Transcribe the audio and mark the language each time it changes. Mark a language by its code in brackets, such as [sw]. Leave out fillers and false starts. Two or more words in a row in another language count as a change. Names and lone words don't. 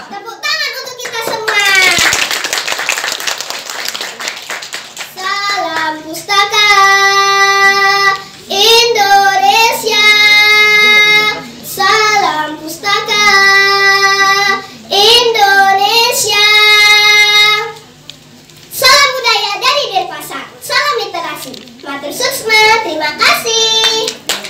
[id] Tepuk tangan untuk kita semua. Salam Pustaka Indonesia. Salam Pustaka Indonesia. Salam budaya dari Denpasar. Salam literasi. [ban] Matur suksma. [id] Terima kasih.